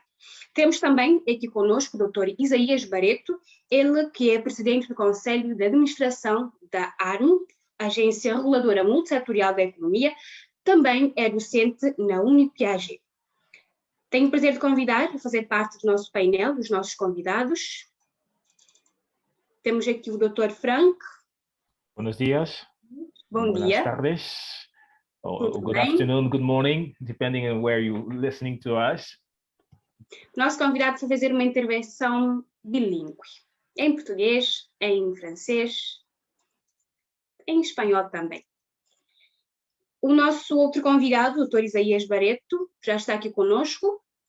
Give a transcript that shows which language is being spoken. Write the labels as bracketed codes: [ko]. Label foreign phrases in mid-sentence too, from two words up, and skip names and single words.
[pt] Temos também aqui conosco o Dr. Isaías Barreto, ele que é presidente do Conselho de Administração da ARM, Agência Reguladora Multissetorial da Economia, também é docente na Unipiaget. Tenho o prazer de convidar a fazer parte do nosso painel, dos nossos convidados. Temos aqui o Dr. Frank. [es] Buenos días. [pt] Bom dia. [es] Buenas tardes. [en] Or good [pt] bem. [en] afternoon, good morning, depending on where you're listening to us. [pt] Nosso convidado vai fazer uma intervenção bilíngue, em português, em francês, em espanhol também. O nosso outro convidado, o Dr. Isaías Barreto, já está aqui conosco.